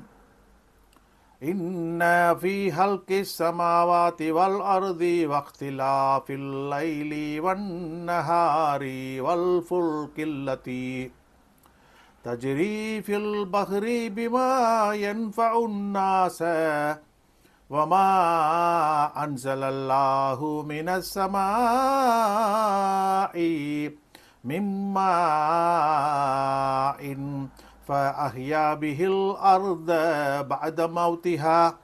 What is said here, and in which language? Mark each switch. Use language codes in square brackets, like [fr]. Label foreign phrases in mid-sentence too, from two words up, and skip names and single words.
[ar] إن في خلق السماوات والأرض واختلاف الليل والنهار والفلك التي تجري في البحر بما ينفع الناس وَمَا أَنزَلَ اللَّهُ مِنَ السَّمَاءِ مِن مَّاءٍ فَأَحْيَا بِهِ الْأَرْضَ بَعْدَ مَوْتِهَا